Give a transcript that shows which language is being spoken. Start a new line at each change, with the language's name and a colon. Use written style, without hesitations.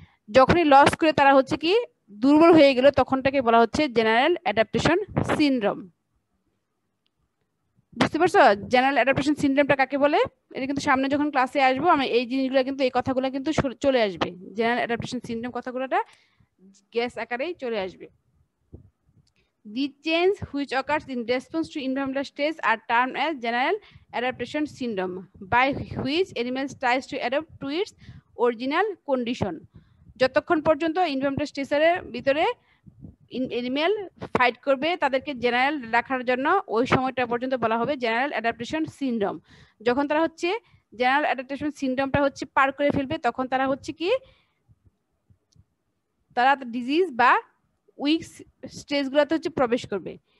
Bangla: যখনই লস করে তারা হচ্ছে কি দুর্বল হয়ে গেল তখনটাকে বলা হচ্ছে জেনারেল অ্যাডাপ্টেশন সিনড্রোম। বুঝতে পারছো জেনারেল অ্যাডাপ্টেশন সিনড্রোমটা কাকে বলে? এটা কিন্তু সামনে যখন ক্লাসে আসবো আমি এই জিনিসগুলো কিন্তু এই কথাগুলো কিন্তু চলে আসবে, জেনারেল অ্যাডাপ্টেশন সিনড্রোম কথাগুলোটা গ্যাস আকারেই চলে আসবে।
English: The change which occurs in response to environmental stress are termed as general adaptation syndrome, by which animals tries to adapt to its original condition.
Bangla: যতক্ষণ পর্যন্ত এনভায়রনমেন্টাল স্ট্রেসের ভিতরে এনিম্যাল ফাইট করবে তাদেরকে general রাখার জন্য, ওই সময়টা পর্যন্ত বলা হবে জেনারেল অ্যাডাপ্টেশন সিনড্রোম। যখন তারা হচ্ছে জেনারেল অ্যাডাপ্টেশন সিনড্রোমটা হচ্ছে পার করে ফেলবে তখন তারা হচ্ছে কি তারা ডিজিজ বা উইক স্টেজগুলোতে হচ্ছে প্রবেশ করবে।